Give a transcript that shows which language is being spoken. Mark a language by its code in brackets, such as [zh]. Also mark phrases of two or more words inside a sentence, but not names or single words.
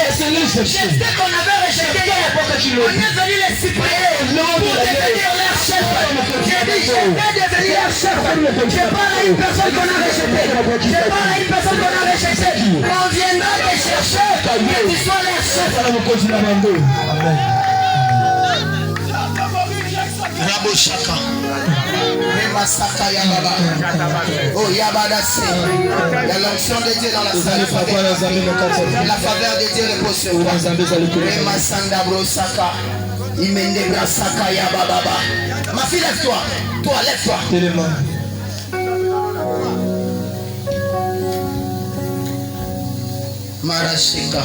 [fr] Jeter qu'on avait rejeté hier. On est venu les supprimer pour devenir leur chef. J'ai dit, je vais devenir leur chef. Je parle à une personne qu'on a rejetée. Je parle à une personne qu'on a rejetée. On viendra les chercher. Que tu sois leur chef. Amen. Rabo Shaka. Remasaka Yababa. Oh Yabada se. Il y a l'onction de Dieu dans la salle. La faveur de Dieu repose sur toi. Remasanda Brosaka. Imende Brasaka Yababa. Ma fille, lève-toi. Toi, lève-toi. Marashika.